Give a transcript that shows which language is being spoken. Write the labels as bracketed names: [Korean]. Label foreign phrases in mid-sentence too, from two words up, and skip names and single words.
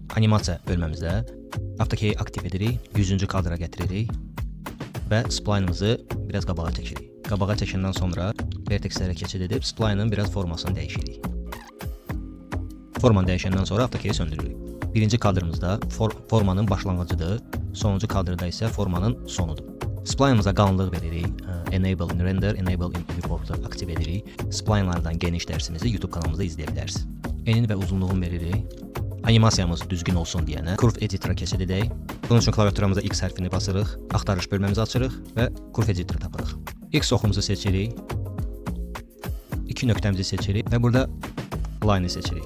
[Azerbaijani] Animasiya bölməmizdə AutoCAD-i aktiv edirik, 100-cü kadra gətiririk və spline'ımızı biraz qabağa çəkirik. Qabağa çəkəndən sonra vertexlərə keçid edib spline'ın biraz formasını dəyişirik. Formanı dəyişəndən sonra AutoCAD-i söndürürük. Birinci kadrımızda formanın başlanğıcıdır, sonuncu kadrda isə formanın sonudur. Spline'ımıza qalınlıq veririk. [English] Enable in Render, Enable in Viewport'u [Azerbaijani] aktiv edirik. Spline'lardan geniş dərsimizi YouTube kanalımızda izləyə bilərsiniz. Eni və uzunluğunu veririk. Animasiyamız düzgün olsun deyənə Curve Editor-a keçid edək. Bunun üçün klaviaturamıza X hərfini basırıq, axtarış bölməmizi açırıq və Curve Editor-u tapırıq. X oxumuzu seçirik. 2 nöqtəmizi seçirik və burada Line-i seçirik.